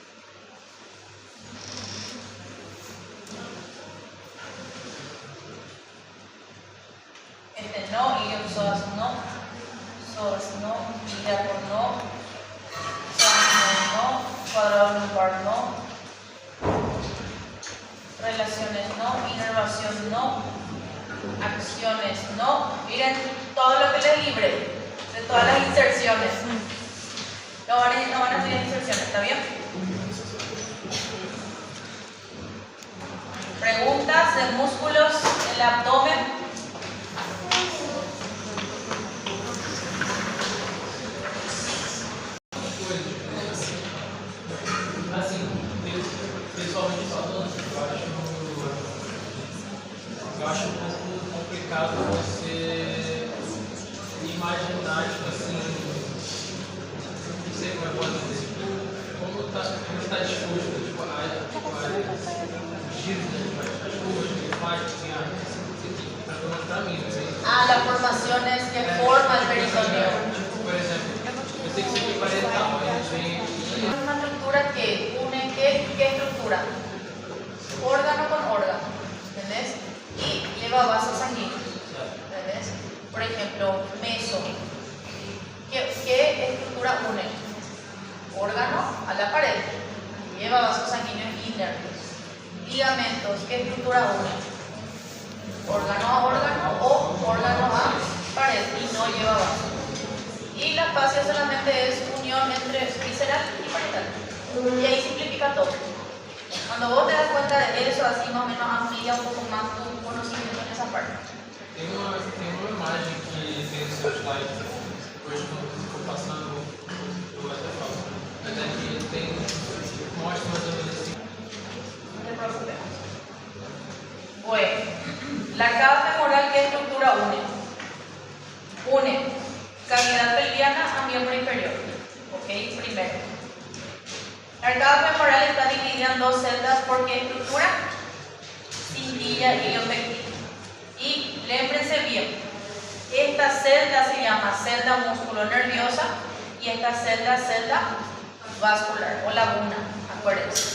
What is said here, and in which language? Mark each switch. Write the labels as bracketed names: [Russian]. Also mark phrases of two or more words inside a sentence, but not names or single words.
[Spanish] Este no, iliopsoas no, psoas no, ilíaco no, no, cuadrado lumbar no, relaciones no, inervación no, acciones no. Miren todo lo que les libre de todas las inserciones. No van a tener inserciones, ¿está bien? Preguntas de músculos del abdomen. [Portuguese] Eu acho um pouco complicado você imaginar, tipo assim, não sei como é que pode dizer, como está disposto, tipo, os giros, as curvas que ele faz, assim, para mim, assim. [Spanish] Las formaciones que forma el peritoneo. [Portuguese] Tipo, por exemplo, eu sei que isso aqui parece tal, mas vem... [Spanish] Una estructura que une, ¿qué estructura? Órgano con órgano, ¿entendés? Y lleva vasos sanguíneos, ¿entendés? Por ejemplo, meso. ¿Qué estructura une? Órgano a la pared, lleva vasos sanguíneos y nervios. Ligamentos, ¿qué estructura une? Órgano a órgano o órgano a pared y no lleva vasos. Y la fascia solamente es unión entre visceral y parietal. Y ahí simplifica todo. Cuando vos te das cuenta de eso, así más o menos amplía un poco más tu conocimiento en esa parte. [Portuguese] Tem uma imagem que tem no seu slide, hoje quando eu estou passando, eu até falo, mas aqui tem, mostra mais ou menos assim. [Spanish] No te preocupes. Bueno. La arcada femoral, ¿qué estructura une? Une cavidad pelviana a miembro inferior. Ok, primero. La arcada femoral está dividida en dos celdas por qué estructura? Cintilla y iliopectina. Y lémbrense bien, esta celda se llama celda músculo-nerviosa y esta celda vascular o laguna, acuérdense.